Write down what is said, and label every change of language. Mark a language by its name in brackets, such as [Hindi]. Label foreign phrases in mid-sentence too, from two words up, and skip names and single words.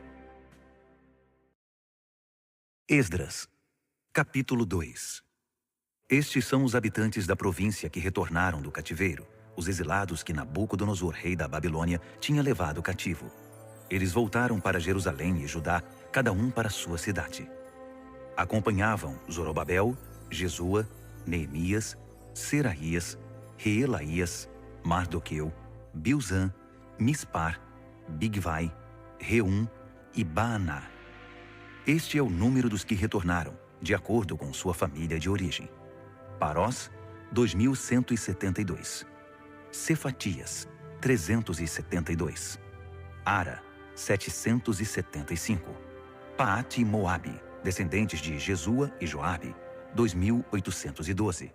[Portuguese] Esdras, capítulo 2. Estes são os habitantes da província que retornaram do cativeiro, os exilados que Nabucodonosor, rei da Babilônia, tinha levado cativo. Eles voltaram para Jerusalém e Judá, cada um para sua cidade. Acompanhavam Zorobabel, Jesua, Neemias, Seraías, Reelaías, Mardoqueu, Bilzã, Mispar, Bigvai, Reum e Baaná. Este é o número dos que retornaram, de acordo com sua família de origem. Parós, 2.172. Cefatias, 372. Ara, 775. Paate e Moabe, descendentes de Jesua e Joabe, 2.812.